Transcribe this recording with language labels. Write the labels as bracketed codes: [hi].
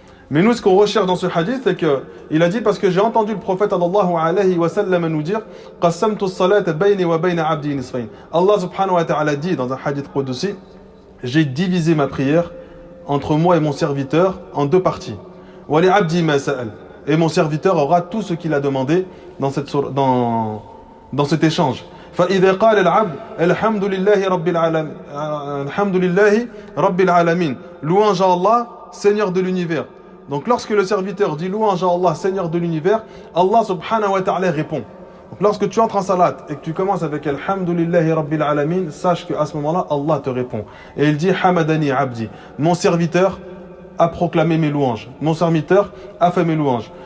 [fr] Mais nous ce qu'on recherche dans ce hadith, c'est que il a dit parce que j'ai entendu le prophète sallallahu alayhi wa sallam nous dire [ar] qassamtu as-salata bayni wa bayna 'abdi nisfayn. [fr] Allah subhanahu wa ta'ala dit dans un hadith qudsi, j'ai divisé ma prière entre moi et mon serviteur en deux parties. [ar] Wa li 'abdi ma sa'al. [fr] Et mon serviteur aura tout ce qu'il a demandé dans cet échange. [ar] فإذا قال العبد الحمد لله رب العالمين الحمد لله رب العالمين [fr] louange à Allah Seigneur de l'univers. Donc lorsque le serviteur dit louange à Allah Seigneur de l'univers, Allah subhanahu wa ta'ala répond. Donc lorsque tu entres en salat et que tu commences avec [ar] alhamdulillahi rabbil alamin, [fr] sache qu'à ce moment-là Allah te répond. Et il dit [ar] hamadani abdi, [fr] mon serviteur a proclamé mes louanges, mon serviteur a fait mes louanges.